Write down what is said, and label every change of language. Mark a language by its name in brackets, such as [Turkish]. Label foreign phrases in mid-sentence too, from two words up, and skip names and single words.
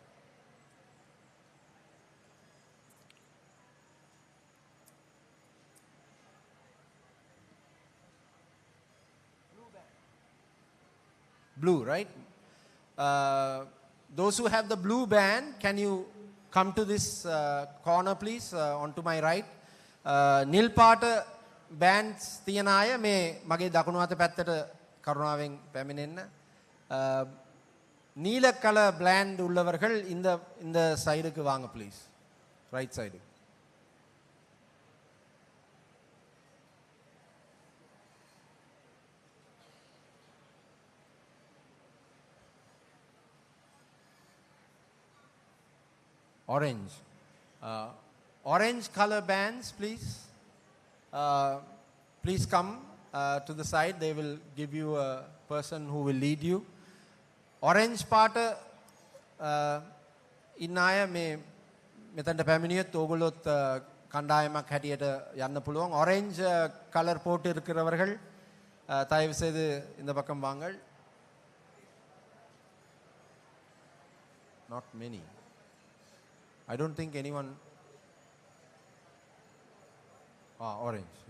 [English] Blue, right? Those who have the blue band, can you come to this corner, please, onto my right. [Sinhala] නිල් පාට බෑන්ඩ්ස් තියන අය මේ මගේ දකුණු අත පැත්තට කරුණාවෙන් පැමිණෙන්න. [Tamil] நீல [English] color band [Tamil] உள்ளவர்கள் இந்த சைடுக்கு வாங்க ப்ளீஸ். [English] right side. Orange. Orange color bands, please. Please come to the side. They will give you a person who will lead you. [Sinhala] Orange පාට ඉන්න අය මේ මෙතනට පැමිණියොත් ඕගොල්ලොත් කණ්ඩායමක් හැටියට යන්න පුළුවන්. [English] Orange color [Tamil] போட்டு இருக்கிறவர்கள் தயவு செய்து இந்த பக்கம் வாங்கள். [English] Not many. I don't think anyone. Orange, yes.